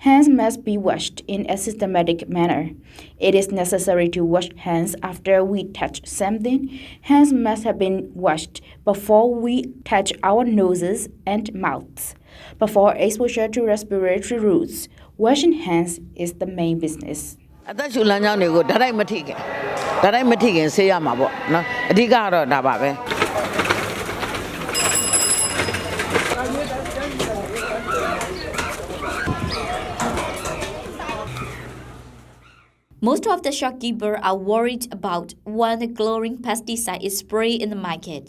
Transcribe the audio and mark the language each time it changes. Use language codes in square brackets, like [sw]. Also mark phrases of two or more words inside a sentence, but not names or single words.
[en] Hands must be washed in a systematic manner. It is necessary to wash hands after we touch something. Hands must have been washed before we touch our noses and mouths. Before exposure to respiratory routes, washing hands is the main business. [my] အသက်ရှူလမ်းကြောင်းတွေကိုဓာတ်ရိုက်မထိခင်ဆေးရမှာပေါ့နော်အဓိကကတော့ဒါပါပဲ [en] Most of the shopkeepers are worried about when the glowing pesticide is sprayed in the markets.